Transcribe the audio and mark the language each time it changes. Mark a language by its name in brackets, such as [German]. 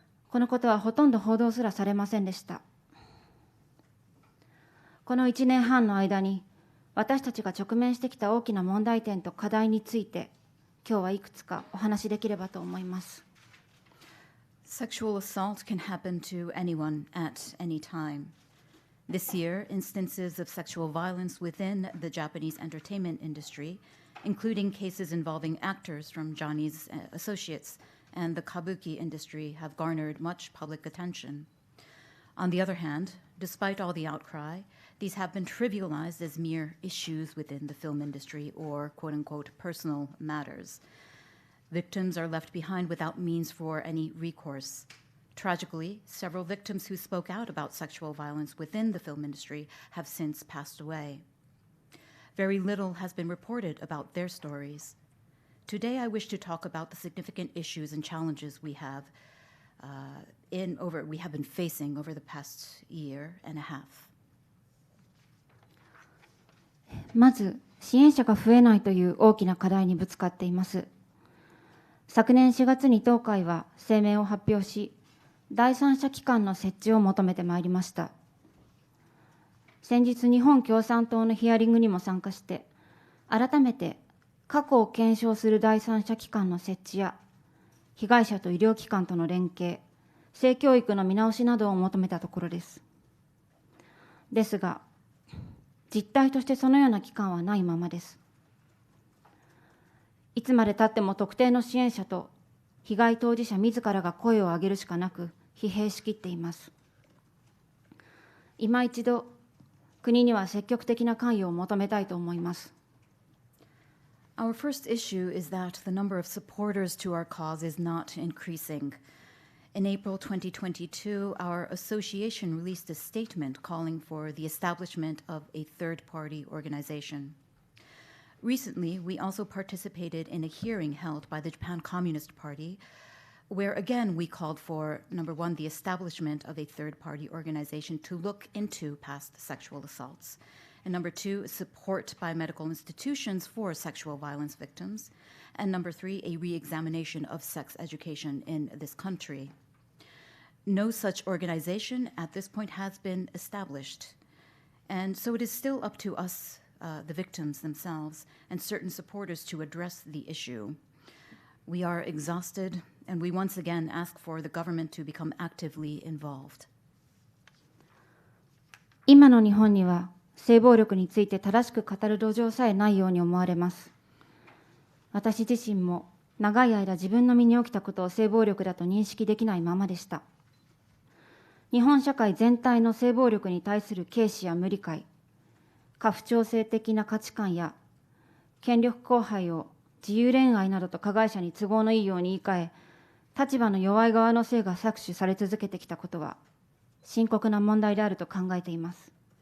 [Japanese] このことはほとんど報道すらされませんでした。この1年半の間に、私たちが直面してきた大きな問題点と課題について、今日はいくつかお話しできればと思います。 [English] Sexual assault can happen to anyone at any time. This year, instances of sexual violence within the Japanese entertainment industry, including cases involving actors from Johnny's associates and the kabuki industry, have garnered much public attention. On the other hand, despite all the outcry, these have been trivialized as mere issues within the film industry or quote-unquote personal matters. Victims are left behind without means for any recourse. Tragically, several victims who spoke out about sexual violence within the film industry have since passed away. Very little has been reported about their stories. Today, I wish to talk about the significant issues and challenges we have been facing over the past year and a half. まず、支援者が増えないという大きな課題にぶつかっています。昨年4月に当会は声明を発表し、第三者機関の設置を求めてまいりました。先日日本共産党のヒアリングにも参加して、改めて過去を検証する第三者機関の設置や、被害者と医療機関との連携、性教育の見直しなどを求めたところです。ですが、実態としてそのような機関はないままです。いつまでたっても特定の支援者と被害当事者自らが声を上げるしかなく、疲弊しきっています。今一度、国には積極的な関与を求めたいと思います。 Our first issue is that the number of supporters to our cause is not increasing. In April 2022, our association released a statement calling for the establishment of a third-party organization. Recently, we also participated in a hearing held by the Japan Communist Party, where again we called for, number one, the establishment of a third-party organization to look into past sexual assaults, and number two, support by medical institutions for sexual violence victims, and number three, a re-examination of sex education in this country. No such organization at this point has been established, and so it is still up to us, the victims themselves, and certain supporters to address the issue. We are exhausted, and we once again ask for the government to become actively involved. [Japanese] 今の日本には性暴力について正しく語る土壌さえないように思われます。私自身も長い間自分の身に起きたことを性暴力だと認識できないままでした。日本社会全体の性暴力に対する軽視や無理解、過不調整的な価値観や権力荒廃を自由恋愛などと加害者に都合のいいように言い換え、立場の弱い側の性が搾取され続けてきたことは深刻な問題であると考えています。